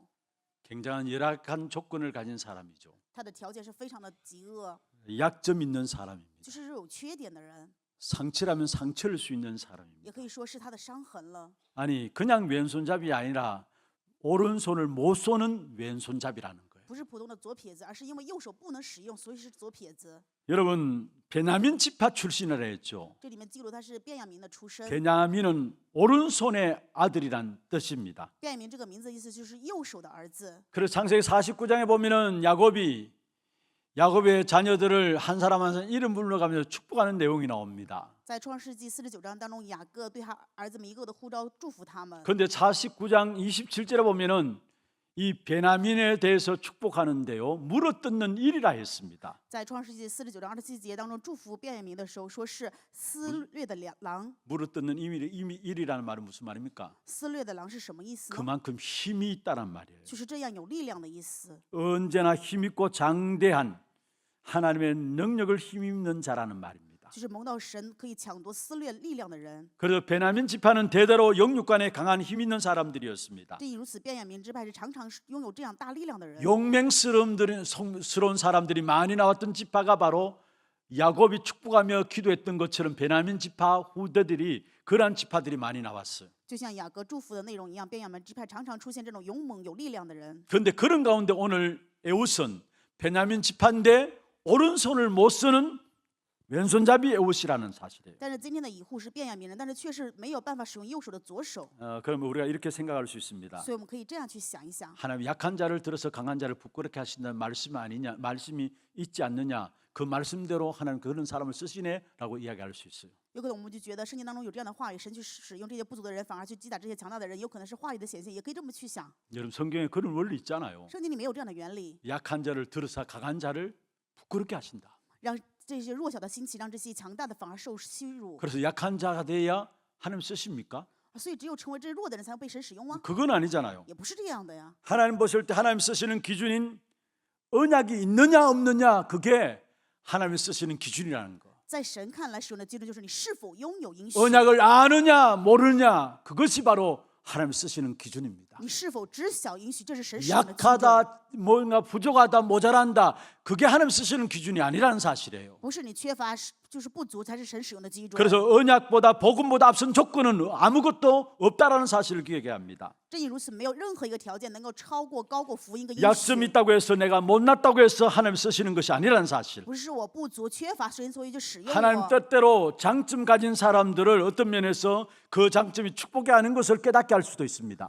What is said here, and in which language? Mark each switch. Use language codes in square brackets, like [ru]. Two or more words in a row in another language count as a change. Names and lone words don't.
[ko] 굉장한 열악한 조건을 가진 사람이죠. [zh] 他的条件是非常的极恶， [ko] 약점 있는 사람입니다. [zh] 就是有缺点的人， [ko] 상처라면 상처를 수 있는 [zh] 也 [ko] 사람입니다. [zh] 可以说是他的伤痕了。 [ko] 아니 그냥 왼손잡이 아니라 오른손을 못 쏘는 왼손잡이라는 거예요. [zh] 不是普通的左撇子，而是因为右手不能使用，所以是左撇子。 [ko] 여러분 베냐민 지파 출신이라 했죠. [zh] 这里面记录他是便雅悯的出身。 [ko] 베냐민은 오른손의 아들이란 뜻입니다. [zh] 便雅悯这个名字的意思就是右手的儿子。 [ko] 그래서 창세기 49장에 보면은 야곱의 자녀들을 한 사람 한 사람 이름 불러가면서 축복하는 내용이 나옵니다. [zh] 在创世纪49章当中，雅各对他儿子们一个个的呼召，祝福他们。 [ko] 그런데 49장 27절에 보면은 이 베냐민에 대해서 축복하는데요, 물어뜯는 일이라 했습니다. [zh] 在创世纪49章27节当中，祝福便雅悯的时候，说是撕裂的狼。 [ko] 물어뜯는 일이라는 말은 무슨 말입니까? [zh] 撕裂的狼是什么意思呢？ [ko] 그만큼 힘이 있다란 말이에요. [zh] 就是这样有力量的意思。 [ko] 언제나 힘있고 장대한 하나님의 능력을 힘입는 자라는 말입니다. [zh] 就是蒙到神可以抢夺撕裂力量的人。 [ko] 그래서 베냐민 지파는 대대로 영육간에 강한 힘 있는 사람들이었습니다. [zh] 正如此，便雅悯支派是常常拥有这样大力量的人。 [ko] 용맹스러운 사람들이 많이 나왔던 지파가 바로 야곱이 축복하며 기도했던 것처럼 베냐민 지파 후대들이 그러한 지파들이 많이 나왔어요. [zh] 就像雅各祝福的内容一样，便雅悯支派常常出现这种勇猛有力量的人。 [ko] 그런데 그런 가운데 오늘 에웃은 베냐민 지파인데 오른손을 못 쓰는 왼손잡이 에웃이라는 사실이에요. [zh] 但是今天的以户是便雅悯人，但是却是没有办法使用右手的左手。 [ko] 그러면 우리가 이렇게 생각할 수 있습니다. [zh] 所以我们可以这样去想一想： [ko] 하나님 약한 자를 들어서 강한 자를 부끄럽게 하신다는 말씀 아니냐, 말씀이 있지 않느냐, 그 말씀대로 하나님 그런 사람을 쓰시네라고 이야기할 수 있어요. [zh] 有可能我们就觉得圣经当中有这样的话语，神去使用这些不足的人，反而去击打这些强大的人，有可能是话语的显现，也可以这么去想。 [ko] 여러분 성경에 그런 원리 있잖아요. [zh] 圣经里面有这样的原理， [ko] 약한 자를 들어서 강한 자를 부끄럽게 하신다. [zh] 让这些弱小的兴起，让这些强大的反而受屈辱。 [ko] 그래서 약한 자가 돼야 하나님 쓰십니까? [zh] 所以只有成为这弱的人，才会被神使用吗？ [ko] 그건 아니잖아요. [zh] 也不是这样的呀。 [ko] 하나님 보실 때 하나님 쓰시는 기준인 언약이 있느냐 없느냐, 그게 하나님 쓰시는 기준이라는 거. [zh] 在神看来使用的基准就是你是否拥有应许。 [ko] 언약을 아느냐 모르느냐, 그것이 바로 하나님 쓰시는 기준입니다. [zh] 你是否知晓允许，这是神使用的基准， [ko] 약하다, 뭔가 부족하다, 모자란다, 그게 하나님 쓰시는 기준이 아니라는 사실이에요. [zh] 不是你缺乏就是不足才是神使用的基准。 [ko] 그래서 언약보다 복음보다 앞선 조건은 아무것도 없다라는 사실을 기억해야 합니다. [zh] 正因如此，没有任何一个条件能够超过高过福音跟应 [ko] 약점이 [zh] 许。 [ko] 있다고 해서 내가 못났다고 해서 하나님 쓰시는 것이 아니라는 사실. [zh] 不是我不足缺乏神，所以就使用 [ko] 하나님 [zh] 我。 [ko] 뜻대로 장점 가진 사람들을 어떤 면에서 그 장점이 축복이 아닌 것을 깨닫게 할 수도 있습니다.